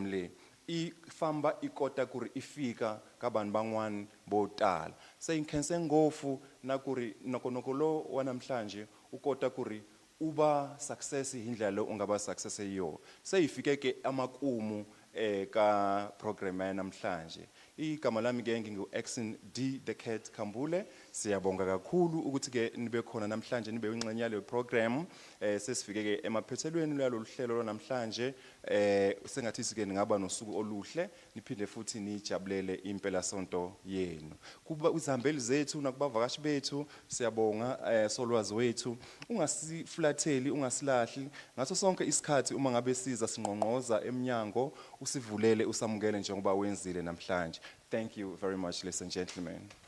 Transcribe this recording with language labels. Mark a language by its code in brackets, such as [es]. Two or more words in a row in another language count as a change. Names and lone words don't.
[ts] le I famba I kota ku ri ifika ka vanhu van'wana vo tala se inkhense ngopfu na ku ri nokonoko lo wa namhlanje u kota ku ri uba success hi ndlela leyi u nga va success hi yona se hi fikeke amakumu ka program ya [zu] namhlanje igama lami ke ngingu-Axon D the Cat Khambule siyabonga kakhulu ukuthi ke nibe khona namhlanje nibe ingxenye yale program sesifike ke emaphethelweni lalo hlelo namhlanje sengathi sike ngaba nosuku oluhle niphinde futhi nijabulele impela sonto yenu kuba izihambeli zethu nakubavakashi bethu siyabonga solwazi wethu ungasiflatheli ungasilahli ngaso sonke isikhathi uma ngabe siza sinqonqoza eminyango usivulele usamukele njengoba wenzile namhlanje. [en] Thank you very much, ladies and gentlemen.